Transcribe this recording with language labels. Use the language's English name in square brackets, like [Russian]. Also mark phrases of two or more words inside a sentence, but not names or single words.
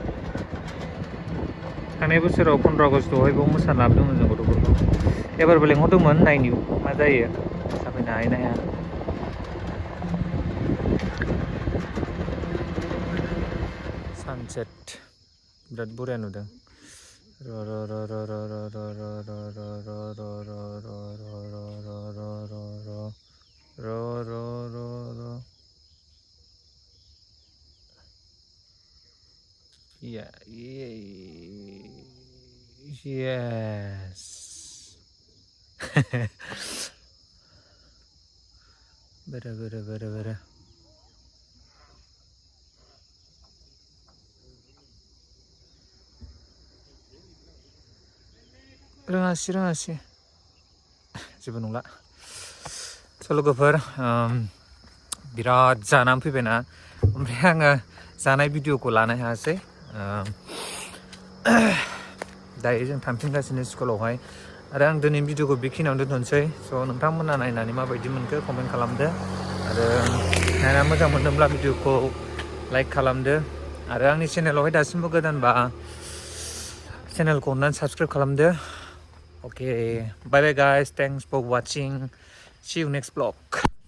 [Bodo] थांनाय बोसोराव 15 आगस्टआवहाय बेयाव मोसानो लाबोदोंमोन जों गथ'फोरखौ एबारबो लेंहरदोंमोन नायनि मा जायो मोसाफैनो हायो ना हाया सानसेट बिराद बरिया नुदों [English] Yeah, yes. [Bodo] Better. रोङासै जेबो नंला स' लोगोफोर बिराद जानानै फैबायना ओमफ्राय आङो जानाय भिडिअखौ लानो हायासै दायो जों थांफिनगासिनो स्कुलावहाय आरो आं दिनै भिडिअखौ बेखिनियावनो दोनथ'नोसै स' नोंथांमोना नायनानै माबायदि मोनखो कमेन्ट खालामदो आरो नायना मोजां मोनदोंब्ला भिडिअखौ लाइक खालामदो आरो आंनि चेनेलावहाय दासिमबो गोदानबा चेनेलखौ अननानै साबस्क्राइब खालामदो [English] Okay, bye guys, thanks for watching, see you next vlog.